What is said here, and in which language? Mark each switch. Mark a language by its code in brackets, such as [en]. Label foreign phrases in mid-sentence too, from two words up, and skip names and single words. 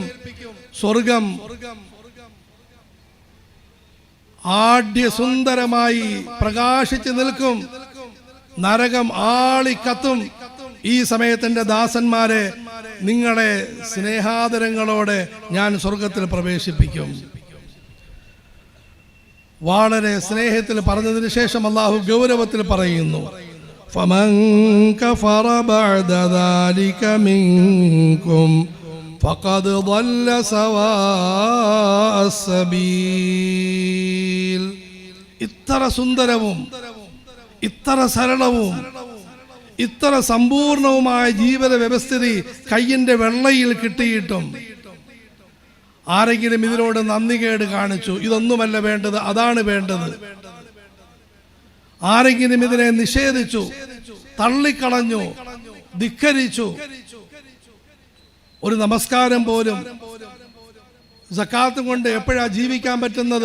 [ml] സ്വർഗം ആഢ്യസുന്ദരമായി പ്രകാശിച്ചു നിൽക്കും, നരകം ആളിക്കത്തും. ഈ സമയത്തിന്റെ ദാസന്മാരെ നിങ്ങളെ സ്നേഹാദരങ്ങളോടെ ഞാൻ സ്വർഗത്തിൽ പ്രവേശിപ്പിക്കും. വളരെ സ്നേഹത്തിൽ പറഞ്ഞതിന് ശേഷം അള്ളാഹു ഗൗരവത്തിൽ പറയുന്നു, [ar] فَمَنْ كَفَرَ بَعْدَ ذَلِكَ مِنْكُمْ فَقَدْ ضَلَّ سَوَاءَ السَّبِيلِ. [ml] ഇത്ര സുന്ദരവും ഇത്ര സരളവും ഇത്ര സമ്പൂർണവുമായ ജീവിത വ്യവസ്ഥിതി കയ്യിന്റെ വെള്ളയിൽ കിട്ടിയിട്ടും ആരെങ്കിലും ഇതിനോട് നന്ദികേട് കാണിച്ചു, ഇതൊന്നുമല്ല വേണ്ടത്, അതാണ് വേണ്ടത്, ആരെങ്കിലും ഇതിനെ നിഷേധിച്ചു, തള്ളിക്കളഞ്ഞു, ധിക്കരിച്ചു, ഒരു നമസ്കാരം പോലും സക്കാത്ത് കൊണ്ട് എപ്പോഴാ ജീവിക്കാൻ പറ്റുന്നത്?